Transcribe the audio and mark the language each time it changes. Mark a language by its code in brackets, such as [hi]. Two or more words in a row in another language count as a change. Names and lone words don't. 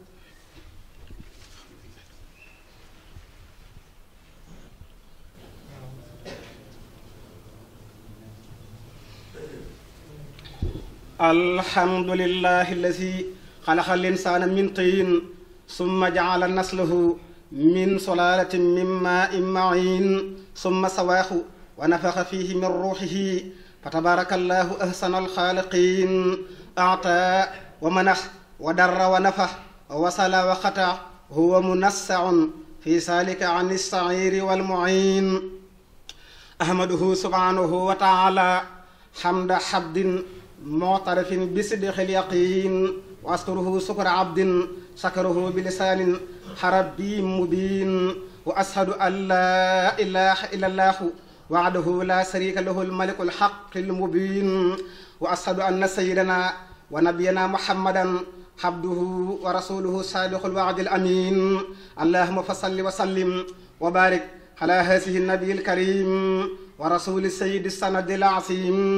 [ar] الحمد لله الذي خلق الإنسان من طين ثم جعل نسله من سلالة من ماء مهين ثم سواه ونفخ فيه من روحه فتبارك الله أحسن الخالقين أعطى ومنع وضر ونفع ووصل وقطع هو منزه في ذلك عن السعير والمعين أحمده سبحانه وتعالى حمد عبد معترف بصدق اليقين وأشكره شكر عبد شكره بلسان عربي مبين وأشهد أن لا إله إلا الله وحده لا شريك له الملك الحق المبين وأشهد أن سيدنا ونبينا محمدا عبده ورسوله صادق الوعد الأمين اللهم فصل وسلم وبارك على هذه النبي الكريم ورسول سيد سند عاصم